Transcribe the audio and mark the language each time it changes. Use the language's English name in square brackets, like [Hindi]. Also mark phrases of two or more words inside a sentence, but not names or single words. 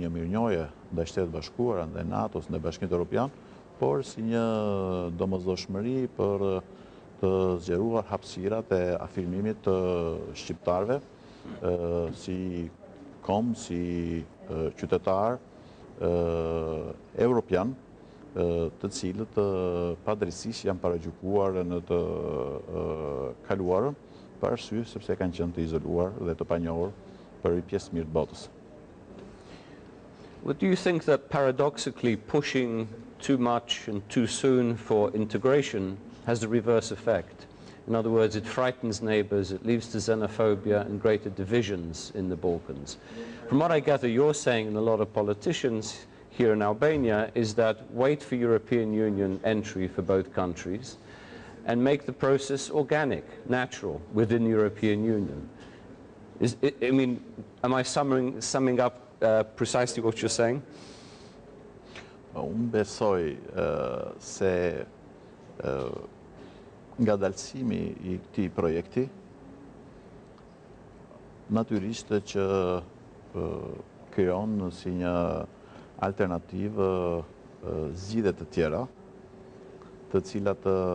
[Albanian] një mirënjohje ndaj Shtetit Bashkuara, ndaj NATO-s, ndaj Bashkimit Evropian, por si një domosdoshmëri për të zgjeruar hapësirat e afirmimit të shqiptarëve si kom, si qytetar europian, të cilët padrejtisht janë paragjykuar në të kaluarën për arsye sepse kanë qenë të izoluar dhe të panjohur për pjesë mirë të botës. [English] Well, do you think that paradoxically pushing too much and too soon for integration has the reverse effect? In other words, it frightens neighbors, it leads to xenophobia and greater divisions in the Balkans. From what I gather, you're saying, and a lot of politicians here in Albania, is that wait for European Union entry for both countries and make the process organic, natural, within the European Union. Am I summing up precisely what you're saying? [Albanian] Unë besoj se nga dalësimi i këtij projekti, natyrisht që krijon si një alternativë zgjidhje të tjera, të cilat